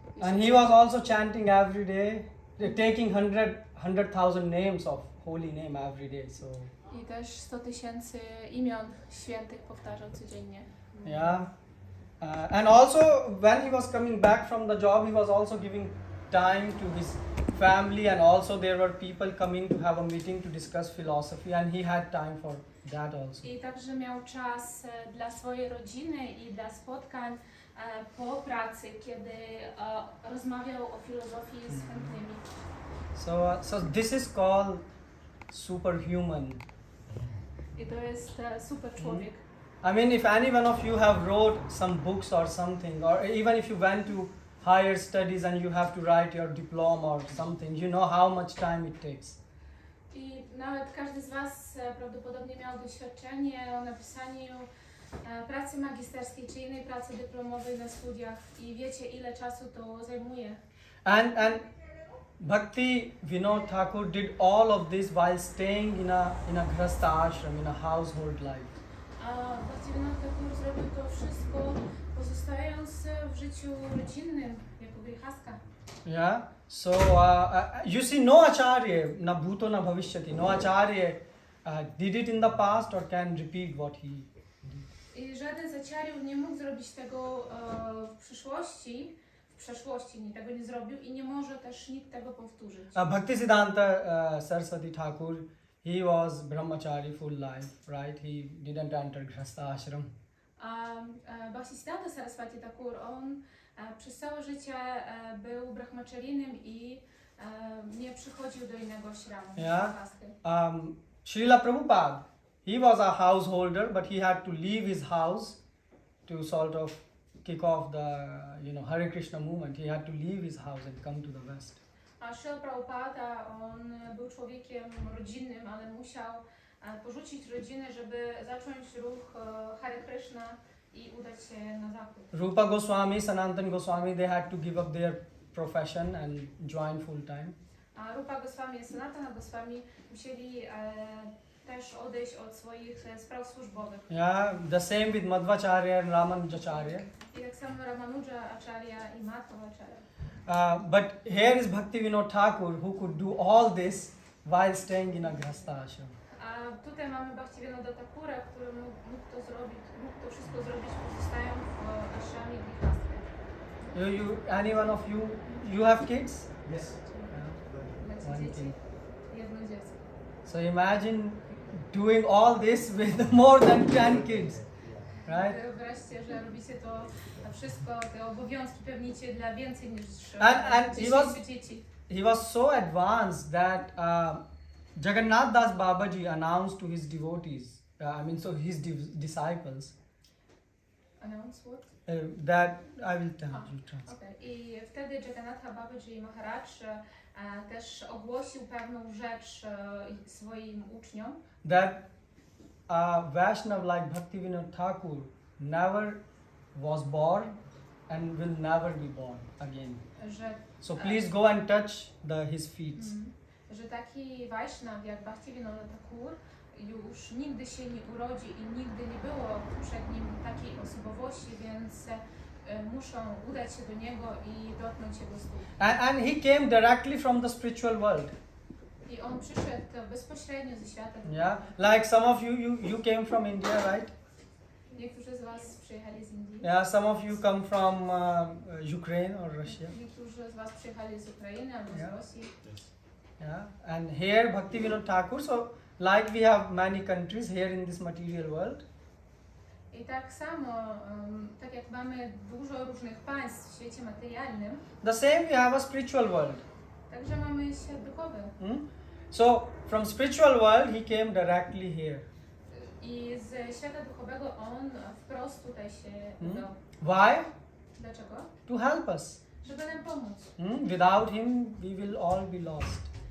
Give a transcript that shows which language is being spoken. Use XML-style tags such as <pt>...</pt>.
<en>And he was also chanting every day, taking 100,000 names of holy name every day. So</en> <pl>I też 100 000 imion świętych powtarzał codziennie.</pl> <en>yeah. And also when he was coming back from the job, he was also giving time to his family, and also there were people coming to have a meeting to discuss philosophy, and he had time for that also.</en> <pl>I także miał czas dla swojej rodziny i dla spotkań po pracy, kiedy rozmawiał o filozofii z chętnymi.</pl> <en>So this is called superhuman.</en> <pl>I to jest super człowiek.</pl> <en>I mean, if any one of you have wrote some books or something, or even if you went to higher studies and you have to write your diploma or something, you know how much time it takes.</en> <pl>I nawet każdy z Was prawdopodobnie miał doświadczenie o napisaniu pracy magisterskiej czy innej pracy dyplomowej na studiach i wiecie, ile czasu to zajmuje.</pl> <en>And Bhaktivinoda Thakur did all of this while staying in a grihastha ashram, in a household life.</en> <pl>A Bhaktivinoda Thakur zrobił to wszystko, pozostając w życiu rodzinnym, jako grihastka.</pl> <en>Yeah. So you see, no acharya,</en> <sa>na bhuto na bhavishyati,</sa> <en>no acharya did it in the past or can repeat what he did.</en> <pl>I żaden z acharyów nie mógł zrobić tego w przyszłości, tego nie zrobił i nie może też nikt tego powtórzyć.</pl> <en>Bhaktisiddhanta Saraswati Thakur, he was brahmachari full life, right? He didn't enter grihastha ashram.</en> <pl>Bhaktisiddhanta Saraswati Thakur, on przez całe życie był brahmacharinem i nie przychodził do innego ashramu.</pl> <en>Yeah. Srila Prabhupada, he was a householder, but he had to leave his house to sort of kick off the, Hare Krishna movement. He had to leave his house and come to the West.</en> <pl>A Srila Prabhupada, on był człowiekiem rodzinnym, ale musiał porzucić rodzinę, żeby zacząć ruch Hare Krishna i udać się na zachód.</pl> <en>Rupa Goswami, Sanatana Goswami, they had to give up their profession and join full time.</en> <pl>A Rupa Goswami i Sanatana Goswami musieli też odejść od swoich spraw służbowych.</pl> <en>Yeah, the same with Madhvacharya and Ramanujacharya.</en> <pl>I tak samo Ramanuja Acharya i Madhva Acharya.</pl> <en>But here is Bhaktivinoda Thakur, who could do all this while staying in a grihastha ashram.</en> <pl>A tutaj mamy Bhaktivinoda Thakura, który mógł to wszystko zrobić pozostając w ashramie grihastha.</pl> <en>Any one of you have kids? Yes.</en> <pl>Macie</pl> <en>One</en> <pl>dzieci?</pl> <en>kid.</en> <pl>Jedno dziecko.</pl> <en>So imagine doing all this with more than 10 kids, right?</en> <pl>Wyobraźcie, że robicie to wszystko, te obowiązki pełnicie dla więcej niż</pl> <en>And</en> <pl>10 dzieci.</pl> <en>he was so advanced that Jagannath Das Babaji announced to his devotees, his disciples, Announce what? that I will tell you. Translate. Okay.</en> <pl>I wtedy Jagannatha Babaji Maharaj też ogłosił pewną rzecz swoim uczniom,</pl> <en>That a Vaishnav like Bhaktivinoda Thakur never was born and will never be born again.</en> <pl>że</pl> <en>So please go and touch his feet.</en> <pl>że taki Vaishnav jak Bhaktivinoda Thakur już nigdy się nie urodzi i nigdy nie było przed nim takiej osobowości, więc muszą udać się do niego i dotknąć jego stóp.</pl> <en>And he came directly from the spiritual world.</en> <pl>I on przyszedł bezpośrednio ze świata.</pl> <en>Yeah, like some of you came from India, right?</en> <pl>Niektórzy z Was przyjechali z Indii.</pl> <en>Yeah, some of you come from Ukraine or Russia.</en> <pl>Niektórzy z Was przyjechali z Ukrainy albo</pl> <en>Yeah.</en> <pl>z Rosji.</pl> <en>Yeah, and here Bhaktivinoda Thakur. So like we have many countries here in this material world.</en> <pl>I tak samo, tak jak mamy dużo różnych państw w świecie materialnym,</pl> <en>The same we have a spiritual world.</en> <pl>także mamy świat duchowy.</pl> <en>So from spiritual world he came directly here.</en> <pl>I ze świata duchowego on wprost tutaj się udał.</pl> <en>Why?</en> <pl>Dlaczego?</pl> <en>To help us.</en> <pl>Żeby nam pomóc.</pl> <en>Without him we will all be lost.</en>